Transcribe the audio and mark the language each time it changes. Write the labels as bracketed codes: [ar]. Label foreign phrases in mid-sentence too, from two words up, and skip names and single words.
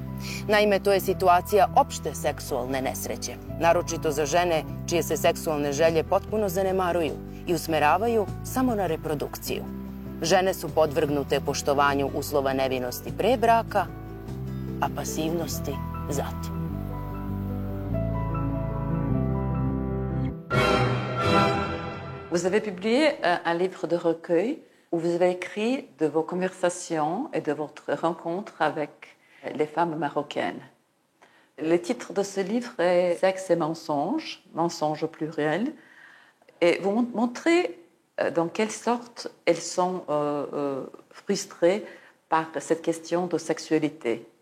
[sr] Naime, to je situacija opšte seksualne nesreće, naročito za žene čije se seksualne želje potpuno zanemaruju i usmeravaju samo na reprodukciju. Žene su podvrgnute poštovanju uslova nevinosti pre braka, a pasivnosti zatim. [fr] Vous avez publié un livre de recueil où vous avez écrit de vos conversations et de votre rencontre avec les femmes marocaines. Le titre de ce livre est « Sexe et mensonges », mensonges au pluriel, et vous montrez dans quelle sorte elles sont frustrées par cette question de sexualité.